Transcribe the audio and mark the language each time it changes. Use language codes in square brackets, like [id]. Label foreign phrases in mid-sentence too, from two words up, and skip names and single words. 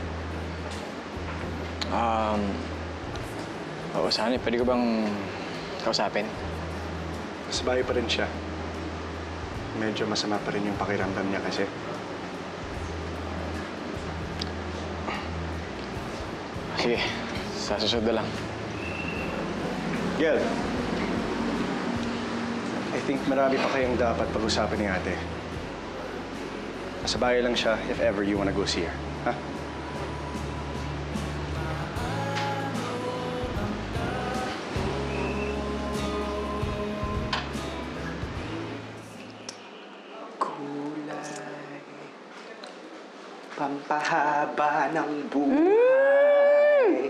[tl] Oo, Sunny, pwede ko bang kausapin? Sa bahay pa rin siya. Medyo masama pa rin yung pakiramdam niya kasi. Sige, sa susunod na lang. Gel, [en] I think [tl] marami pa kayong dapat pag-usapan ni ate. Sa bahay lang siya [en] if ever you wanna go see her. [tl] Ha? Kulay, pampahaba ng buhay.